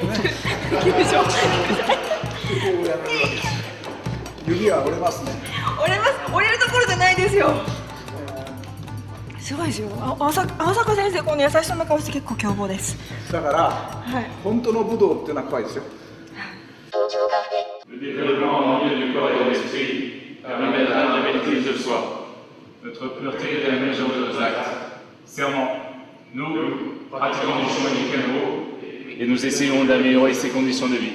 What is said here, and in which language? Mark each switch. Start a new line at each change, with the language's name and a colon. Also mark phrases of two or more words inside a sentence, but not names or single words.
Japanese: こうやるわけです。指は折れますね。折れるところじゃないですよ。すごいですよ。青坂先生、この優しそうな顔して結構凶暴です。だから、本当の武道っていうのは怖いですよ。
French: Le développement en milieu du corps et de l'esprit permet d'atteindre la maîtrise de soi. Notre pureté est la mesure de nos actes. Serment, nous pratiquons du chemin du Kenpo et nous essayons d'améliorer ses conditions de vie.